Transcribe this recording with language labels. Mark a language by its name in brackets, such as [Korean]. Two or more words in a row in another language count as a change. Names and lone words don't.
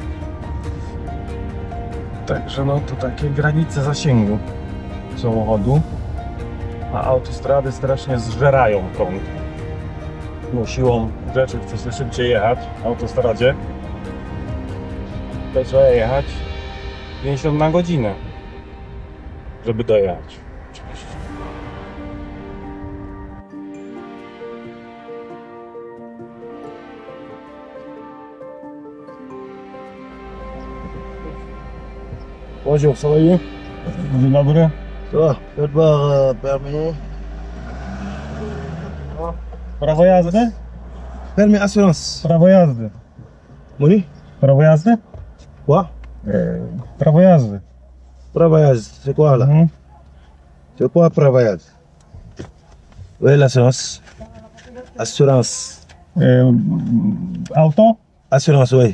[Polish] Także no to takie granice zasięgu samochodu, a autostrady strasznie zżerają prąd. No siłą rzeczy chce się szybciej jechać w autostradzie. To trzeba jechać 50 na godzinę, żeby dojechać. Oczywiście. [French] Bonjour, ça va bien? [Polish] Dzień dobry. [French] So, faites voir permis. [Polish] Prawo jazdy? [French] Permis assurance. [Polish] Prawo jazdy. [French] Moni? [Polish] Prawo jazdy? [French] Quoi? [Polish] Prawo jazdy. [French] Travaillage, c'est quoi là? C'est quoi travaillage? Oui, l'assurance. Assurance. Auto? Assurance, oui.